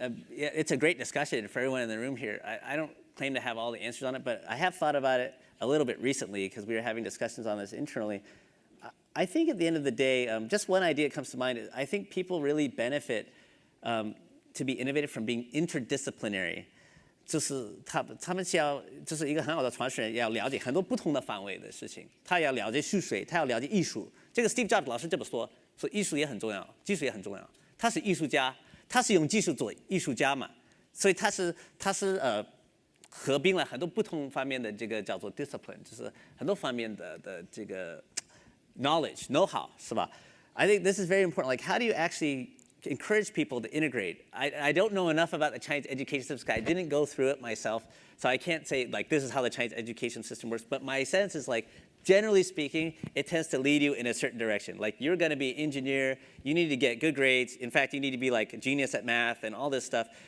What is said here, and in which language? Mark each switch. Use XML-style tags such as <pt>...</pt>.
<en>It's a great discussion for everyone in the room here. I don't claim to have all the answers on it, but I have thought about it a little bit recently because we were having discussions on this internally. I think at the end of the day, just one idea that comes to mind is I think people really benefit to be innovative from being interdisciplinary.</en> <zh>就是他们需要就是一个很好的传承人，要了解很多不同的范围的事情。他要了解数学，他要了解艺术。这个 Steve Jobs 老师这么说，说艺术也很重要，技术也很重要。他是艺术家，他是用技术做艺术家嘛，所以他是合并了很多不同方面的这个叫做 discipline， 就是很多方面的这个 knowledge know-how 是吧 ？</zh> <en>I think this is very important. Like, how do you actually encourage people to integrate? I don't know enough about the Chinese education system. I didn't go through it myself, so I can't say like this is how the Chinese education system works. But my sense is like, generally speaking, it tends to lead you in a certain direction. Like you're going to be an engineer, you need to get good grades. In fact, you need to be like a genius at math and all this stuff.</en>